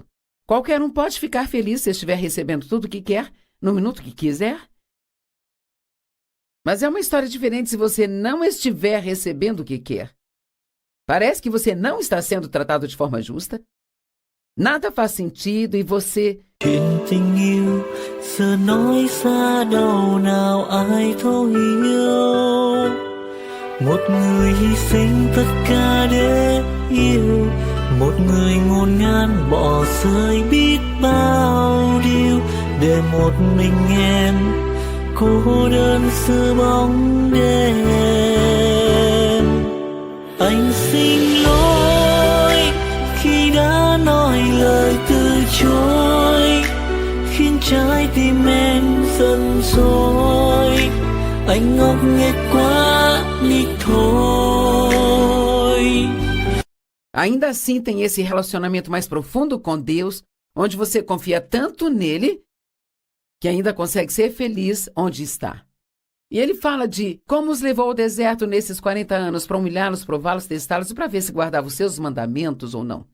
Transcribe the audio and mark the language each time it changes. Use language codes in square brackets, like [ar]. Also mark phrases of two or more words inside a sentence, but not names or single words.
[pt] Qualquer um pode ficar feliz se estiver recebendo tudo o que quer, no minuto que quiser. Mas é uma história diferente se você não estiver recebendo o que quer. Parece que você não está sendo tratado de forma justa. Nada faz sentido e você... [vi] Chuyện tình yêu giờ nói xa đâu nào ai thấu hiểu. Một người hy sinh tất cả để yêu, một người ngổn ngang bỏ rơi biết bao điều để một mình em cô đơn giữa bóng đêm. Anh xin lỗi khi đã nói lời từ chối, khiến trái tim em giận dỗi. Anh ngốc nghếch quá đi thôi. [pt] Ainda assim tem esse relacionamento mais profundo com Deus, onde você confia tanto nele, que ainda consegue ser feliz onde está. E ele fala de como os levou ao deserto nesses 40 anos para humilhá-los, prová-los, testá-los e para ver se guardava os seus mandamentos ou não.